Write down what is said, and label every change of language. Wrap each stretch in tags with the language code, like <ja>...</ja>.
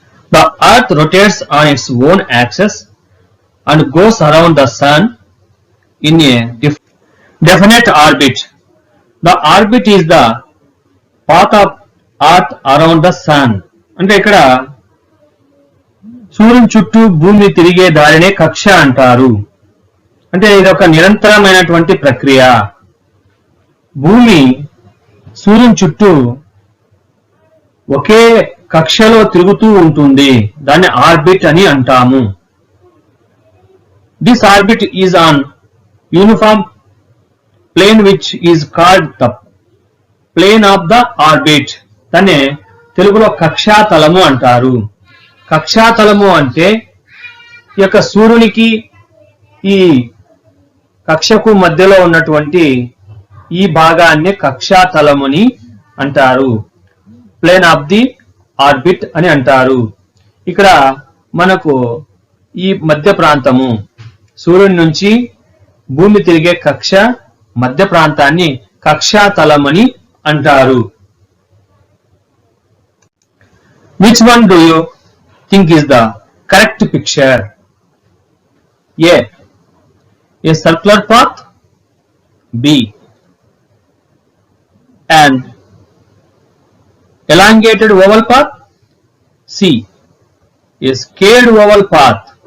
<en>The Earth rotates on its own axis and goes around the Sun in a definite orbit. The orbit is the path of earth around the sun.</en> <te>అంటే ఇక్కడ సూర్యుని చుట్టూ భూమి తిరిగే దారినే కక్ష అంటారు. అంటే ఇది ఒక నిరంతరమైనటువంటి ప్రక్రియ. భూమి సూర్యుని చుట్టూ ఒకే కక్షలో తిరుగుతూ ఉంటుంది. దాన్ని ఆర్బిట్ అని అంటాము.</te> <en>This orbit is on uniform plane which is called the plane of the orbit.</en> <te>దాన్ని తెలుగులో కక్షాతలము అంటారు. కక్షాతలము అంటే ఈ యొక్క సూర్యునికి ఈ కక్షకు మధ్యలో ఉన్నటువంటి ఈ భాగాన్ని కక్షాతలముని అంటారు.</te> <en>plane of the orbit</en> <te>అని అంటారు. ఇక్కడ మనకు ఈ మధ్య ప్రాంతము సూర్యుని నుంచి భూమి తిరిగే కక్ష మధ్య ప్రాంతాన్ని కక్షాతలమని అంటారు.</te> <en>Which one do you think is the correct picture? A circular path, B an elongated oval path, C a scaled oval path.</en>